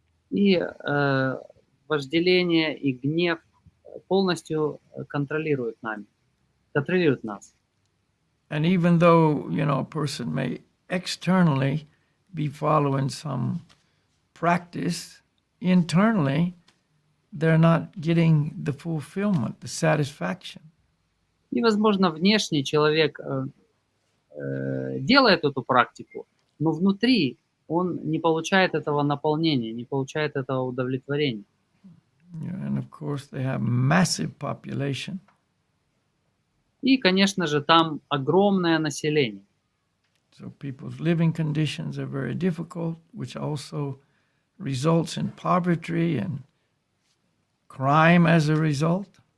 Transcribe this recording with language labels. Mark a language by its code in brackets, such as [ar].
[ru] И вожделение и гнев полностью контролируют нас. [en] And even though, a person may externally be following some practice, internally, they're not getting the fulfillment, the satisfaction. [ru] И, возможно, внешне человек делает эту практику, но внутри он не получает этого наполнения, не получает этого удовлетворения. [en] Yeah, and of course, they have massive population. [ru] И, конечно же, там огромное население. [en] So people's living conditions are very difficult, which also results in poverty and crime as a result.